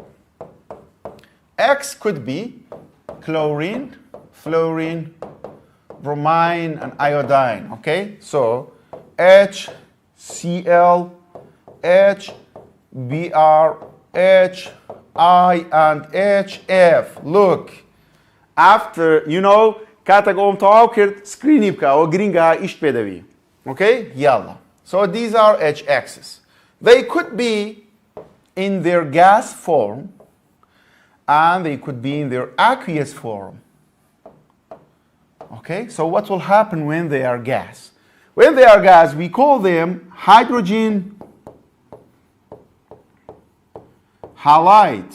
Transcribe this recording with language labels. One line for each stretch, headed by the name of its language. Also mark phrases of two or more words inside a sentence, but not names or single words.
English: X could be chlorine, fluorine, bromine, and iodine. Okay? So HCl, HBr, HI, and HF. Look, after, you know,
Central Kurdish: کاتێک ئەوم تەواو کرد سکرینی بکە ئەوە گرینگە ئیشت پێ دەوی.
English: Okay? Yalla. So these are H-axes. They could be in their gas form and they could be in their aqueous form. Okay? So what will happen when they are gas? When they are gas, we call them hydrogen halide.